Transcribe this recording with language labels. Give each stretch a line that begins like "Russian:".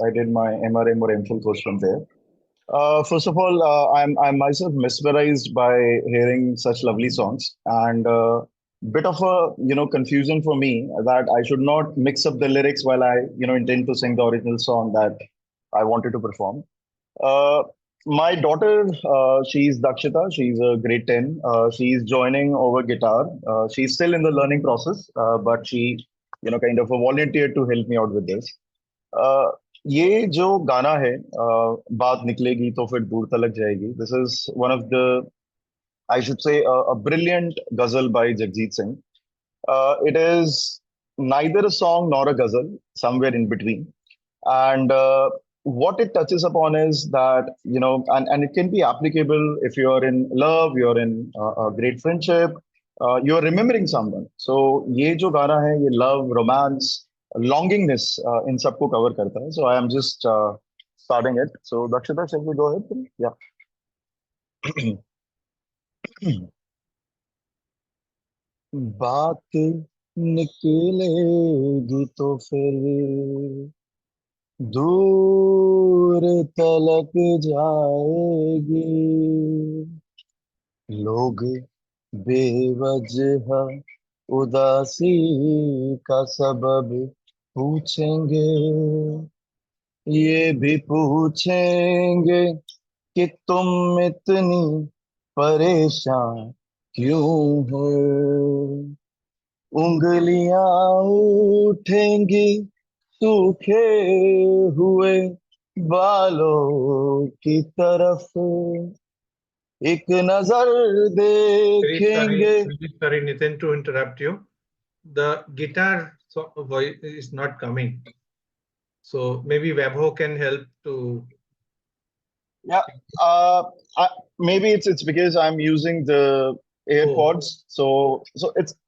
English: I did my MRM or MPhil course from there. First of all, I'm myself mesmerized by hearing such lovely songs, and bit of a confusion for me that I should not mix up the lyrics while I intend to sing the original song that I wanted to perform. Uh, my daughter, she's Dakshita. She's a grade 10. She's joining over guitar. She's still in the learning process, but she, kind of volunteered to help me out with this.
Hindi: Uh, ये जो गाना है, बात निकलेगी तो फिर दूर तलक जाएगी.
English: This is one of the, I should say, a brilliant ghazal by Jagjit Singh. It is neither a song nor a ghazal, somewhere in between. And what it touches upon is that, and it can be applicable if you're in love, you're in a great friendship, you're remembering someone.
Hindi: So ये जो गाना है, ये love, romance, longingness, इन सबको cover करता है.
English: So I am just starting it. So Dakshita, shall we go ahead? Yeah.
Hindi: बात निकलेगी तो फिर दूर तलक जाएगी. लोग बेवजह उदासी का सबब पूछेंगे. ये भी पूछेंगे कि तुम इतनी परेशान क्यों हो. उंगलियां उठेंगी सूखे हुए बालों की तरफ. एक नजर देखेंगे.
English: Sorry, Nitin, to interrupt you. The guitar voice is not coming. So maybe Vaibhav can help to. Yeah, maybe it's because I'm using the AirPods, so it's.